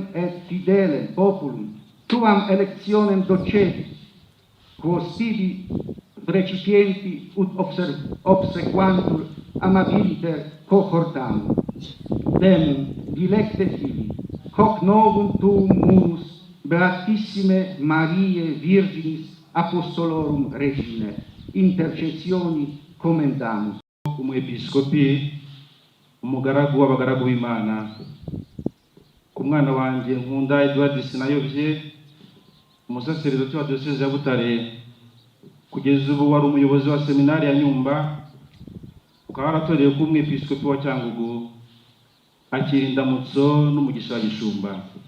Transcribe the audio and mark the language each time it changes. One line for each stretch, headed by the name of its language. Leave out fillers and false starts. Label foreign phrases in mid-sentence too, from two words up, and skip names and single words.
Latin: et fidelem populum tuam electionem docetis, quos tibi recipienti ut obsequantur amabiliter cohortam, demum dilecte fili, hoc novum tuum munus beatissime Mariae Virginis Apostolorum Regina, intercessioni commendamus.
Kinyarwanda: Umwepiskopi, umugaragu w'abagaragu b'Imana, ku mwana wanjye nkunda Edouard Sinayobye, umusaseridoti wa Diocese ya Butare, kugeza ubu wari umuyobozi wa seminari ya Nyumba, ukaba waratoreye ko umwepiskopi wa Cyangugu, akira indamutso n'umugisha wa Gishumba.